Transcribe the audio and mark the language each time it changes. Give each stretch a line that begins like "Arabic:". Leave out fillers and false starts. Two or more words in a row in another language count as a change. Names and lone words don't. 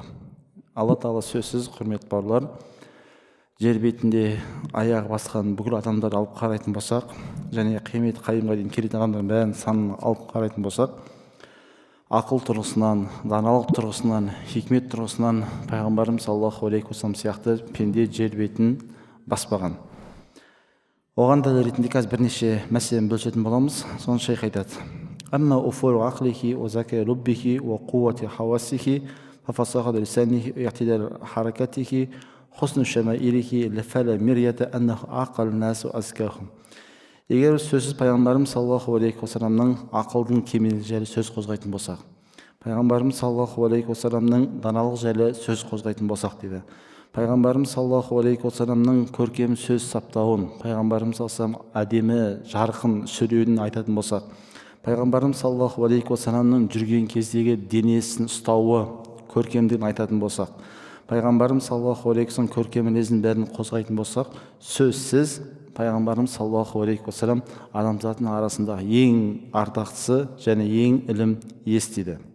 Kazakh: Алла тағала сөзсіз, құрметті бауырлар, жер бетінде аяғы басқан бүкіл адамдарды алып қарайтын болсақ, және қиямет қайымға дейін келетін адамдардың бәрін санын алып қарайтын болсақ, ақыл тұрғысынан, даналық тұрғысынан, хикмет тұрғысынан пайғамбарымыз
Arabic: صلى الله عليه وسلم
Kazakh: сияқты пенде жер бетін баспаған. Оған дәлел ретінде қазір бірнеше мәселені бөлісетін боламыз. Соны шейх айтады:
Arabic: أما أفور عقله وذكاء لبه وقوة حواسه ففصاحة لسانه واعتدال حركته حسن شمائله فلا مرية أنه أعقل الناس وأذكاهم.
Kazakh: Егер сөзсіз пайғамбарымыз
Arabic: صلى الله عليه وسلم
Kazakh: ақылдың кемел жайлы сөз қозғайтын болсақ, пайғамбарымыз
Arabic: صلى الله عليه وسلم
Kazakh: даналық жайлы сөз қозғайтын болсақ дейді, пайғамбарымыз
Arabic: صلى الله عليه وسلم
Kazakh: көркем сөз саптауын, пайғамбарымыз саллаллаху әдемі жарқын сөйлеуін айтатын болсақ, пайғамбарымыз
Arabic: صلى الله عليه وسلم
Kazakh: жүрген кездегі денесін ұстауы, көркемдігін айтатын болсақ, пайғамбарымыз
Arabic: صلى الله عليه وسلم
Kazakh: көркем мінезін бәрін қозғайтын болсақ, сөзсіз пайғамбарымыз
Arabic: صلى الله عليه وسلم
Kazakh: адамзаттың арасындағы ең ардақтысы және ең ілім естиді.